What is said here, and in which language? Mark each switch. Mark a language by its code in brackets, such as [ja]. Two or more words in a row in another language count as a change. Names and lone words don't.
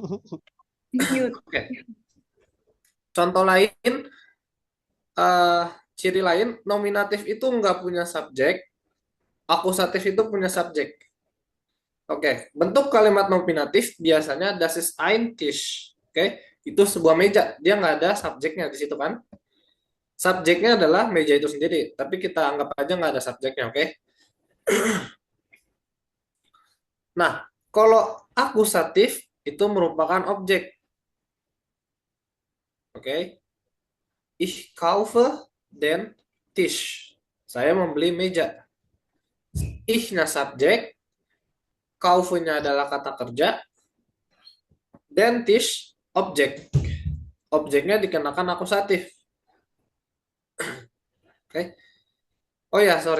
[id] Oke. Contoh lain, ciri lain, nominatif itu nggak punya subjek, akusatif itu punya subjek. Oke, bentuk kalimat nominatif biasanya [de] das ist ein Tisch. [id] Oke, itu sebuah meja, dia nggak ada subjeknya di situ kan? Subjeknya adalah meja itu sendiri, tapi kita anggap aja nggak ada subjeknya, oke? Nah, kalau akusatif itu merupakan objek. Oke. [de] Ich kaufe den Tisch. [id] Saya membeli meja. Ich-nya subjek, kaufe-nya adalah kata kerja, [de] den Tisch objek. [id] Objeknya dikenakan akusatif. Oke. Oh ya, sorry.